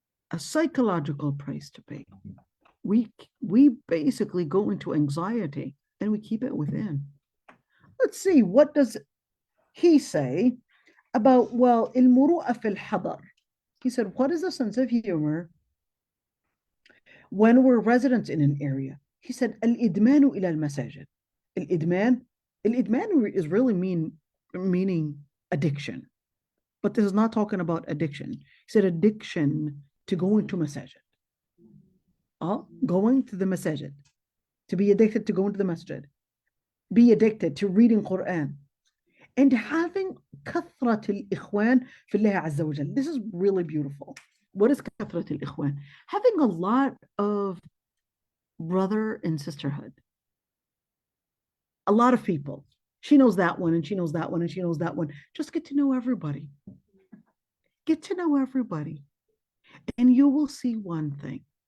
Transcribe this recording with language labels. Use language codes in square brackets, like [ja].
[en] A psychological price to pay. We basically go into anxiety and we keep it within. Let's see, what does he say about, well, [ar] المروءة في الحضر. [en] He said, what is the sense of humor when we're residents in an area? He said, [ar] الإدمان إلى المساجد. [en] الإدمان is really meaning addiction. But this is not talking about addiction. He said addiction to going to masajid. Going to the masajid. To be addicted to going to the masjid. Be addicted to reading Quran. And having [ar] كثرة الإخوان في الله عز وجل. [en] This is really beautiful. What is [ar] كثرة الإخوان? [en] Having a lot of brother and sisterhood. A lot of people. She knows that one, and she knows that one, and she knows that one. Just get to know everybody. Get to know everybody. And you will see one thing.